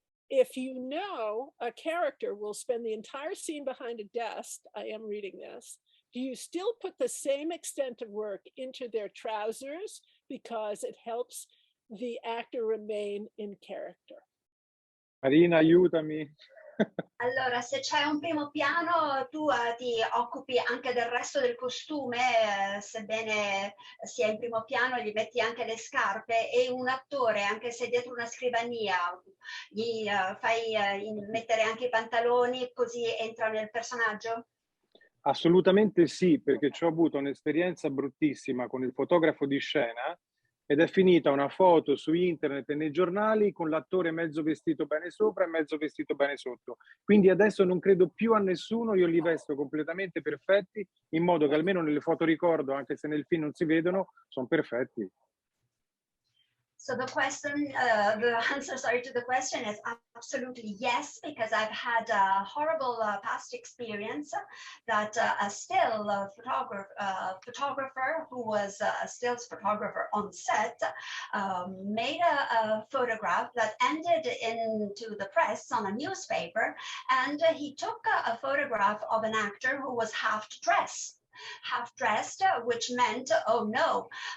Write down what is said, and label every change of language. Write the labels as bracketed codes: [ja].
[en] if you know a character will spend the entire scene behind a desk, I am reading this, do you still put the same extent of work into their trousers because it helps the actor remain in character? [it] Marina, aiutami. Allora, se c'è un primo piano, tu ti occupi anche del resto del costume, sebbene sia in primo piano, gli metti anche le scarpe, e un attore, anche se dietro una scrivania, gli fai mettere anche i pantaloni, così entra nel personaggio? Assolutamente sì, perché ci ho avuto un'esperienza bruttissima con il fotografo di scena ed è finita una foto su internet e nei giornali con l'attore mezzo vestito bene sopra e mezzo vestito bene sotto. Quindi adesso non credo più a nessuno, io li vesto completamente perfetti, in modo che almeno nelle foto ricordo, anche se nel film non si vedono, sono perfetti. [en] So the answer, sorry, to the question is absolutely yes, because I've had a horrible past experience that a still photographer who was a stills photographer on set made a photograph that ended into the press on a newspaper, and he took a photograph of an actor who was half dressed, which meant, oh no.